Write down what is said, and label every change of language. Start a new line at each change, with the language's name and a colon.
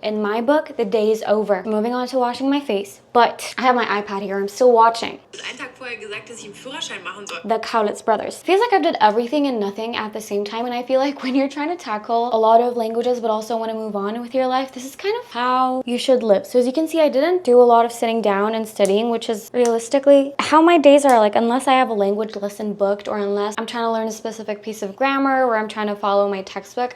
English: In my book, the day is over. Moving on to washing my face. But I have my iPad here. I'm still watching.
German: Einen Tag vorher gesagt, dass ich einen Führerschein machen soll.
English: The Cowlitz brothers. Feels like I did everything and nothing at the same time, and I feel like when you're trying to tackle a lot of languages but also want to move on with your life, this is kind of how you should live. So as you can see, I didn't do a lot of sitting down and studying, which is realistically how my days are like, unless I have a language lesson booked or unless I'm trying to learn a specific piece of grammar or I'm trying to follow my textbook.